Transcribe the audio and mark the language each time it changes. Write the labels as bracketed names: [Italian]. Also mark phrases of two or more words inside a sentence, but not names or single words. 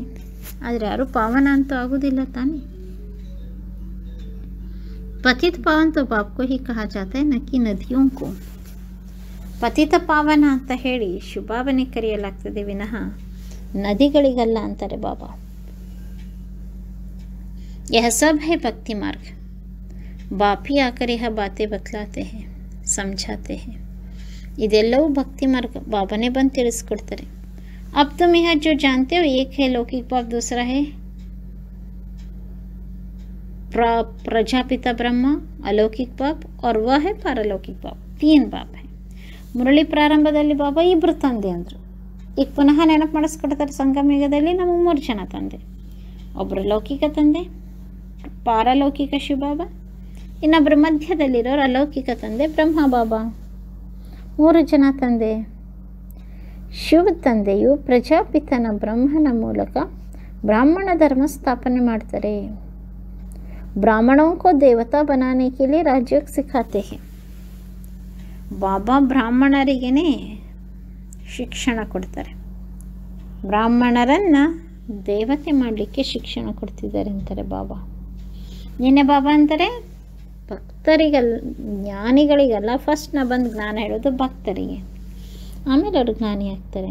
[Kannada] ಆದರೆ ಯಾರು ಪಾವನ ಅಂತೂ ಆಗೋದಿಲ್ಲ ತಾನೇ. [Hindi] पतित पावन तो बाप को ही कहा जाता है, न कि नदियों को. [Kannada] ಪತಿತ ಪಾವನ ಅಂತ ಹೇಳಿ ಶುಭಾವನೆ ಕರೆಯಲಾಗ್ತದೆ ವಿನಃ ನದಿಗಳಿಗಲ್ಲ ಅಂತಾರೆ ಬಾಬಾ. [Hindi] यह सब है भक्ति मार्ग. बाप ही आकर यह बातें बतलाते हैं, समझाते हैं. [Kannada] ಇದೆಲ್ಲವೂ ಭಕ್ತಿ ಮಾರ್ಗ. ಬಾಬಾನೇ ಬಂದು ತಿಳಿಸ್ಕೊಡ್ತಾರೆ. [Hindi] अब तुम यह जो जानते हो, एक है लौकिक बाप, दूसरा है प्रजापिता ब्रह्मा, अलौकिक बाप और वह है पारलौकिक बाप, 3 ಬಾಪ್ है. [Kannada] ಮುರಳಿ ಪ್ರಾರಂಭದಲ್ಲಿ ಬಾಬಾ 2 ತಂದೆ ಅಂದರು. ಈಗ ಪುನಃ ನೆನಪು ಮಾಡಿಸ್ಕೊಡ್ತಾರೆ ಸಂಗಮಯುಗದಲ್ಲಿ ನಮಗೆ 3 ಜನ ತಂದೆ. ಒಬ್ಬರು ಲೌಕಿಕ ತಂದೆ, ಪಾರಲೌಕಿಕ ಶಿವಬಾಬಾ, ಇನ್ನೊಬ್ಬರ ಮಧ್ಯದಲ್ಲಿರೋರು ಅಲೌಕಿಕ ತಂದೆ ಬ್ರಹ್ಮ ಬಾಬಾ. 3 ಜನ ತಂದೆ. ಶಿವ ತಂದೆಯು ಪ್ರಜಾಪಿತನ ಬ್ರಹ್ಮನ ಮೂಲಕ ಬ್ರಾಹ್ಮಣ ಧರ್ಮ ಸ್ಥಾಪನೆ ಮಾಡ್ತಾರೆ. [Hindi] ब्राह्मणों को देवता बनाने के लिए राजयोग सिखाते हैं. [Kannada] ಬಾಬಾ ಬ್ರಾಹ್ಮಣರಿಗೇ ಶಿಕ್ಷಣ ಕೊಡ್ತಾರೆ. ಬ್ರಾಹ್ಮಣರನ್ನು ದೇವತೆ ಮಾಡಲಿಕ್ಕೆ ಶಿಕ್ಷಣ ಕೊಡ್ತಿದ್ದಾರೆ ಅಂತಾರೆ ಬಾಬಾ. ನಿನ್ನೆ ಬಾಬಾ ಅಂತಾರೆ ಭಕ್ತರಿಗಲ್ಲ, ಜ್ಞಾನಿಗಳಿಗಲ್ಲ, ಫಸ್ಟ್ ನಾ ಬಂದು ಜ್ಞಾನ ಹೇಳೋದು ಭಕ್ತರಿಗೆ, ಆಮೇಲೆ ಅವರು ಜ್ಞಾನಿ ಆಗ್ತಾರೆ.